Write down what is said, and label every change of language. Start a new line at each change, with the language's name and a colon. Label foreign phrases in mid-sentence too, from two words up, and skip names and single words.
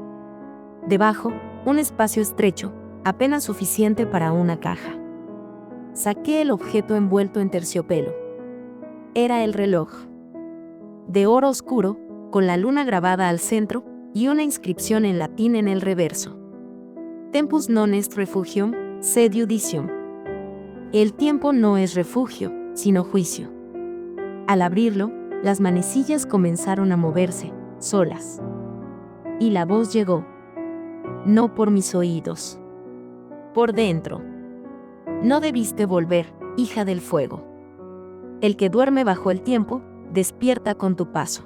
Spanish: Debajo, un espacio estrecho, apenas suficiente para una caja. Saqué el objeto envuelto en terciopelo. Era el reloj. De oro oscuro, con la luna grabada al centro, y una inscripción en latín en el reverso.
Latin: Tempus non est refugium, sed judicium.
Spanish: El tiempo no es refugio, sino juicio. Al abrirlo, las manecillas comenzaron a moverse, solas. Y la voz llegó. No por mis oídos. Por dentro. No debiste volver, hija del fuego. El que duerme bajo el tiempo, despierta con tu paso.